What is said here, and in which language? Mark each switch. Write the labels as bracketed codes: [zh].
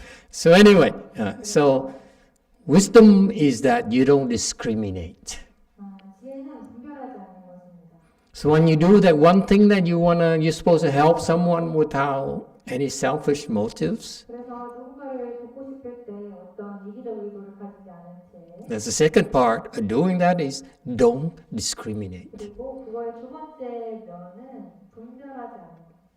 [en] So anyway, so wisdom is that you don't discriminate. [ko] 지혜는 분별하지 않는 것입니다. [en] So when you do that one thing that you're supposed to help someone without any selfish motives. [ko] 그래서 누군가를 돕고 싶을 때 어떤 이기적 의도를 가지지 않은 채. [en] That's the second part of doing that is don't discriminate. [ko] 그리고 그거의 두 번째 면은 분별하지 않는 것.